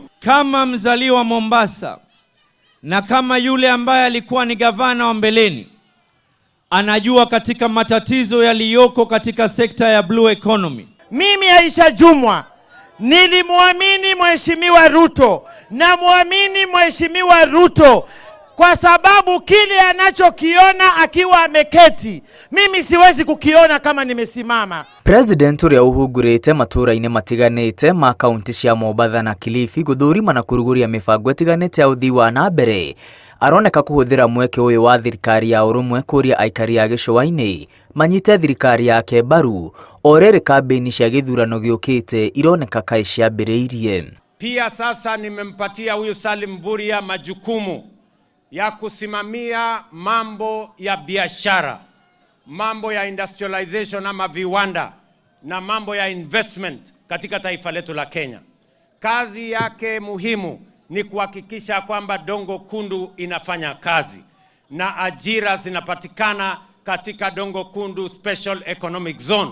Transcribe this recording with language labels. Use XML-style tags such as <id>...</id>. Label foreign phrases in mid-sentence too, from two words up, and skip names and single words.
<sw>Kama mzaliwa Mombasa na kama yule ambaye alikuwa ni gavana wa mbeleni, anajua katika matatizo yaliyoko katika sekta ya</sw> <en>blue economy.</en> <sw>Mimi Aisha Jumwa nilimwamini Mheshimiwa Ruto na muamini Mheshimiwa Ruto kwa sababu kile anachokiona akiwa ameketi, mimi siwezi kukiona kama nimesimama.</sw> <ki>President uria uhungurite matura-inĩ matiganĩte ma kaunti cia Mombatha na Kilifi gũthũrima na kũrugũria mĩbango ĩtiganĩte ya ũthii wa na mbere, aroneka kũhũthĩra mweke ũyũ wa thirikari ya ũrũmwe kũria aikari a gĩcũa-inĩ manyite thirikari yake mbaru o rĩrĩ kambeni cia gĩthurano gĩũkĩte ironeka kaĩ ciambĩrĩirie.</ki> <sw>Pia sasa nimempatia huyu Salim Mvurya majukumu ya kusimamia mambo ya biashara, mambo ya industrialization ama viwanda na mambo ya investment katika taifa letu la Kenya. Kazi yake muhimu ni kuhakikisha kwamba Dongo Kundu inafanya kazi na ajira zinapatikana katika Dongo Kundu Special Economic Zone.</sw>